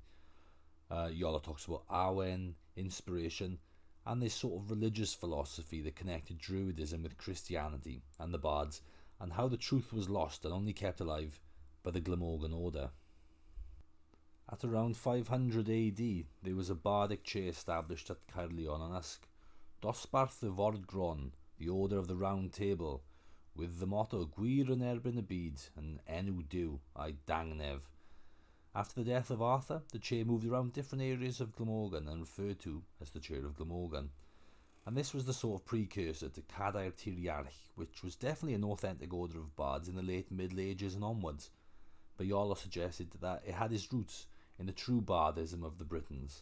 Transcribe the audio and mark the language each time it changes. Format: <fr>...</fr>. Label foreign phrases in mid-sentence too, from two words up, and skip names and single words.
<en>Iolo talks about Awen, inspiration, and this sort of religious philosophy that connected Druidism with Christianity and the bards, and how the truth was lost and only kept alive by the Glamorgan order. At around 500 AD, there was a bardic chair established at Caerleon on Usk, Dosbarth y Fordgron, the Order of the Round Table, with the motto</en> <cy>Gwir yn erbyn y byd</cy> <en>and</en> <cy>Enw Duw a'i dangnef.</cy> <en>After the death of Arthur, the chair moved around different areas of Glamorgan and referred to as the Chair of Glamorgan. And this was the sort of precursor to Cadair Tiriarch, which was definitely an authentic order of bards in the late Middle Ages and onwards, but Iolo suggested that it had its roots in the true bardism of the Britons.</en>